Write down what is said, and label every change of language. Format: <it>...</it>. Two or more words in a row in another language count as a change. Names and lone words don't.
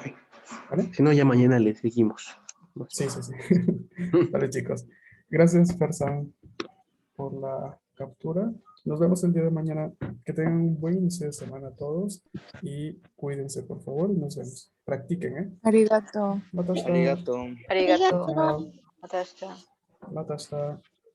<es>¿Vale? Si no, ya mañana le seguimos. Sí, sí, sí. Vale, chicos. Gracias, Fersan, por la captura. Nos vemos el día de mañana. Que tengan un buen inicio de semana todos y cuídense, por favor, y nos vemos. Practiquen, ¿eh?</es> <ja>Arigato. Matasta. Arigato. Arigato.</ja> <es>Chao.</es> <ja>Matasta. Matasta.</ja>